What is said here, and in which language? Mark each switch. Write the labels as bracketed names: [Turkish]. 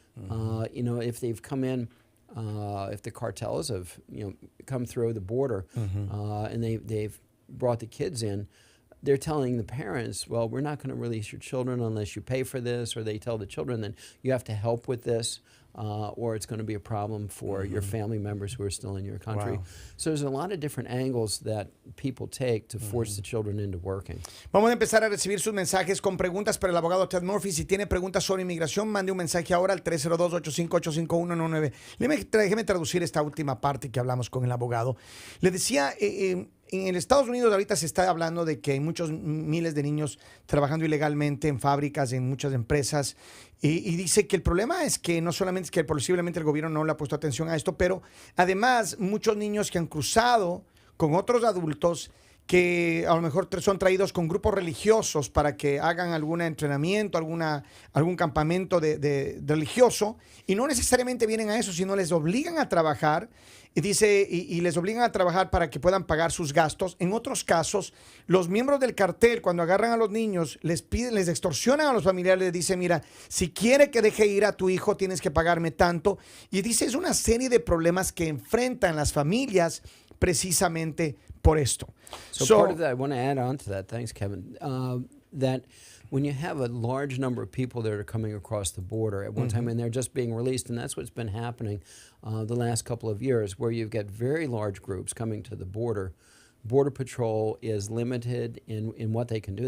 [English] If they've come in, if the cartels have come through the border and they've brought the kids in, they're telling the parents, well, we're not going to release your children unless you pay for this, or they tell the children then you have to help with this, or it's going to be a problem for your family members who are still in your country. Wow. So there's a lot of different angles that people take to force the children into working. [Spanish] Vamos a empezar a recibir sus mensajes con preguntas para el abogado Ted Murphy. Si tiene preguntas sobre inmigración, mande un mensaje ahora al 302-858-5119. Déjeme traducir esta última parte que hablamos con el abogado. Le decía, en Estados Unidos ahorita se está hablando de que hay muchos miles de niños trabajando ilegalmente en fábricas, en muchas empresas, y dice que el problema es que no solamente es que posiblemente el gobierno no le ha puesto atención a esto, pero además muchos niños que han cruzado con otros adultos que a lo mejor son traídos con grupos religiosos para que hagan algún entrenamiento, algún campamento de religioso, y no necesariamente vienen a eso, sino les obligan a trabajar, y dice, y les obligan a trabajar para que puedan pagar sus gastos. En otros casos, los miembros del cartel, cuando agarran a los niños, les extorsionan a los familiares, les dicen, mira, si quiere que deje ir a tu hijo, tienes que pagarme tanto. Y dice, es una serie de problemas que enfrentan las familias precisamente por esto. [English] So part of that, I want to add on to that, thanks, Kevin, that when you have a large number of people that are coming across the border at one time and they're just being released, and that's what's been happening the last couple of years, where you've got very large groups coming to the border. Border Patrol is limited in what they can do.